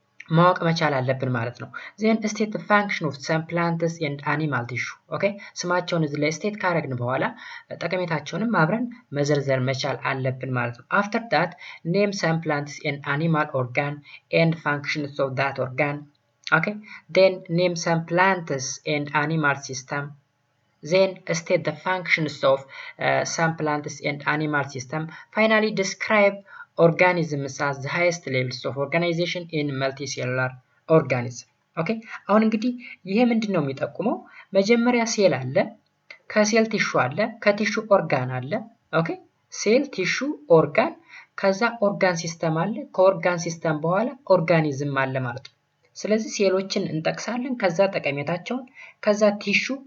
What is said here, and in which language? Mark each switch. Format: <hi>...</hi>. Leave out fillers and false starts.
<am>ማወቅ መቻል አለብን ማለት ነው።</am> <en>ዜን ስቴት ዘ ፋንክሽን ኦፍ ሰም ፕላንትስ ኤንድ አኒማል ቲሹ</en> <am>ኦኬ ስማቸውን እዚህ ላይ ስቴት ካረግን በኋላ ጠቀሜታቸውንም አብረን መዘርዘር መቻል አለብን ማለት ነው።</am> <en>አፍተር ዳት ኔም ሰም ፕላንትስ ኤንድ አኒማል ኦርጋን ኤንድ ፋንክሽንስ ኦፍ ዳት ኦርጋን ኦኬ ዜን ኔም ሰም ፕላንትስ ኤንድ አኒማል ሲስተም then state the functions of some plants and animal system. Finally describe organisms as the highest levels of organization in multicellular organism.</en> <am>ኦኬ አሁን እንግዲህ ይሄ ምንድነው የሚጠቁመው? መጀመሪያ ሴል አለ፣ ከሴል ቲሹ አለ፣ ከቲሹ ኦርጋን አለ። ኦኬ ሴል ቲሹ ኦርጋን፣ ከዛ ኦርጋን ሲስተም አለ፣ ከኦርጋን ሲስተም በኋላ ኦርጋኒዝም አለ ማለት ነው። ስለዚህ ሴሎችን እንጠቅሳለን፣ ከዛ ጠቀሜታቸውን፣ ከዛ ቲሹ፣</am>